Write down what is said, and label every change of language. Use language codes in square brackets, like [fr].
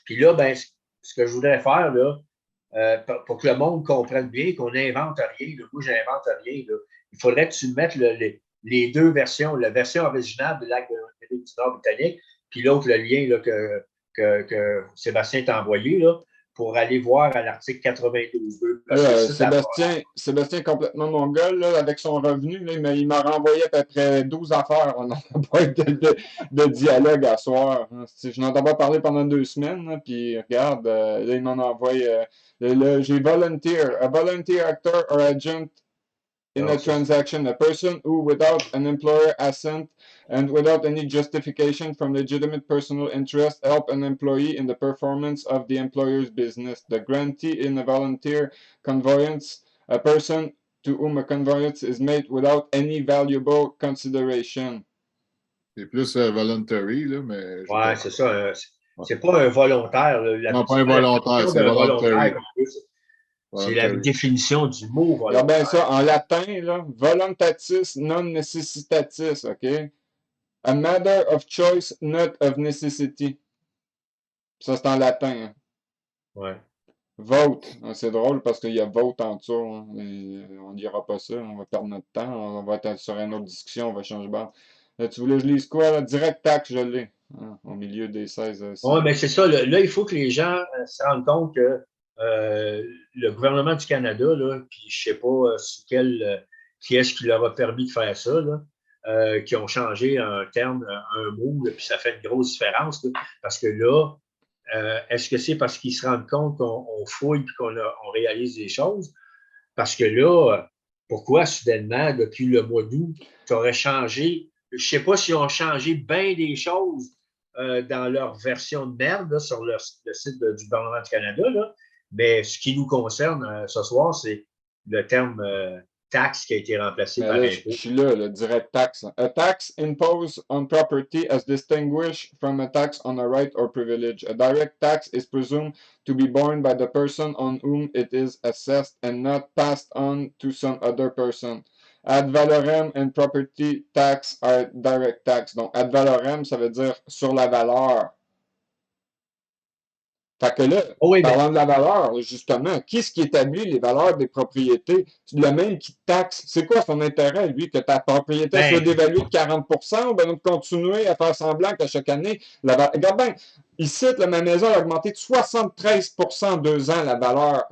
[fr] Puis là, ben, ce que je voudrais faire, là, pour que le monde comprenne bien qu'on n'invente rien, là, moi, j'invente rien, là, il faudrait que tu mettes les 2 versions, la version originale de l'acte de l'Amérique du Nord britannique, puis l'autre, le lien là, que Sébastien t'a envoyé, là, pour aller voir à l'article 92.2. Sébastien est complètement mongol, là, avec son revenu. Là, il m'a renvoyé à peu près 12 affaires. On n'a pas eu de dialogue à soir. Hein. Je n'entends pas parler pendant 2 semaines. Là, puis regarde, là, il m'en envoie. J'ai volunteer. [en] A volunteer actor or agent in a transaction, a person who, without an employer assent and without any justification from legitimate personal interest, help an employee in the performance of the employer's business. The grantee in a volunteer conveyance, a person to whom a conveyance is made without any valuable consideration. [fr] C'est plus voluntary, là, mais... Ouais, c'est ça. C'est pas un volontaire. Là, non, pas un volontaire, c'est voluntary. C'est la définition du mot volontaire. Regarde bien ça, en latin, là, [la] voluntatis non necessitatis, [fr] OK? [en] A matter of choice, not of necessity. [fr] Ça, c'est en latin. Hein. Ouais. Vote. C'est drôle parce qu'il y a vote en dessous. Hein. On ne dira pas ça. On va perdre notre temps. On va être sur une autre discussion. On va changer de bord. Là, tu voulais que je lise quoi? Là? Direct tax, je l'ai. Hein, au milieu des 16. Oui, mais c'est ça. Là, il faut que les gens se rendent compte que le gouvernement du Canada, là, puis je ne sais pas qui est-ce qui leur a permis de faire ça, là, qui ont changé un terme, un mot, là, puis ça fait une grosse différence. Là, parce que là, est-ce que c'est parce qu'ils se rendent compte qu'on fouille et qu'on réalise des choses? Parce que là, pourquoi soudainement, depuis le mois d'août, tu aurais changé? Je ne sais pas s'ils ont changé bien des choses dans leur version de merde là, sur le site du gouvernement du Canada, là. Mais ce qui nous concerne ce soir, c'est le terme taxe qui a été remplacée Mais par là, je impôt. suis là, le direct tax. [en] A tax imposed on property as distinguished from a tax on a right or privilege. A direct tax is presumed to be borne by the person on whom it is assessed and not passed on to some other person. Ad valorem and property tax are direct tax. [fr] Donc, ad valorem, ça veut dire sur la valeur. Fait que là, Oh oui, mais parlant de la valeur, justement, qui est-ce qui établit les valeurs des propriétés? Le même qui taxe. C'est quoi son intérêt, lui, que ta propriété soit ben, dévaluée de 40% ou bien de continuer à faire semblant qu'à chaque année, regarde bien, ici, là, ma maison a augmenté de 73% en 2 ans, la valeur.